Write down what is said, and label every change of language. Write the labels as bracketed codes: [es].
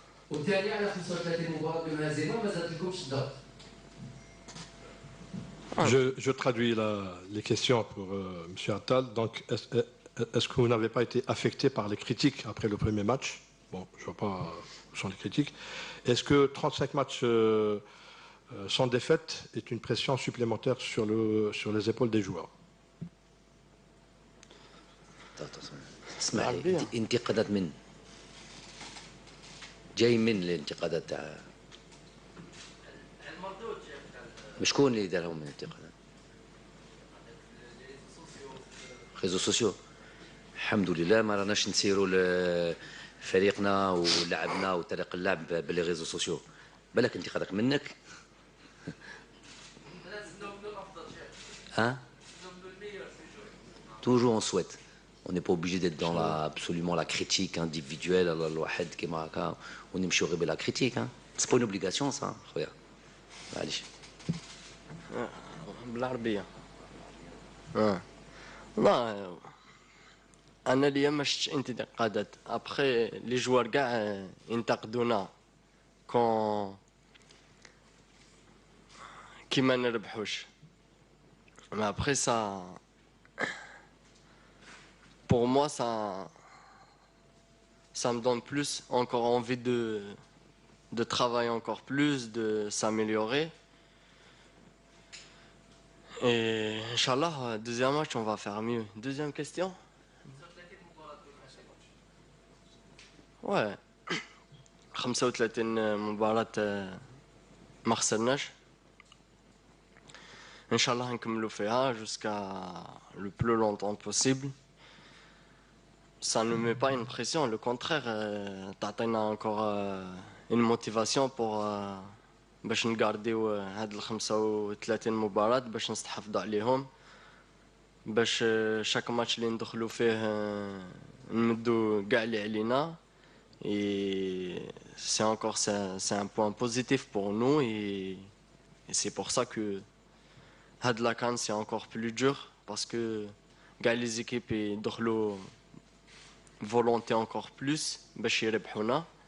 [ar] والثاني على 35 مباراة بدون هزيمة ما زادلكمش الضغط. [fr] Je traduis les questions pour M. Attal. Donc, est-ce que vous n'avez pas été affecté par les critiques après le premier match? Bon, je ne vois pas où sont les critiques. Est-ce que 35 matchs sans défaite est une pression supplémentaire sur les épaules des joueurs? [ar] اسمح لي، انتقادات من جاي من الانتقادات تاع شكون اللي دارهم من الانتقادات؟ ريزو سوسيو. الحمد لله ما راناش نسيروا فريقنا ولعبنا وطريق اللعب باللي ريزو سوسيو. بالك انتقادك منك. [fr] Hein? Toujours on souhaite. On n'est pas obligé d'être dans absolument la critique individuelle. On aime chourer la critique. Hein? C'est pas une obligation ça. Regarde. Allez. [ar] بالعربية. لا أنا اليوم ما شفتش انتقادات. أبخي لي جوار كاع ينتقدونا كي ما نربحوش. [fr] Mais après ça, pour moi, ça me donne plus encore envie de travailler encore plus, de s'améliorer. Et Inch'Allah, deuxième match, on va faire mieux. Deuxième question? [ar] Ouais. 35 مباراة ما خسرناش. [fr] Inch'Allah, [ar] نكملوا فيها [fr] jusqu'à le plus longtemps possible. Ça ne met pas une pression, le contraire, [ar] تعطينا [fr] encore une motivation pour [ar] باش نقارديو هاد 35 مباراة باش نستحفظوا عليهم، باش شاك ماتش اللي ندخلوا فيه نمدوا كاع اللي علينا. [fr] Et c'est encore c'est un point positif pour nous, et c'est pour ça que هاد la CAN c'est encore plus dur, parce que كاع les équipes يدخلوا volonté encore plus [ar] باش يربحونا.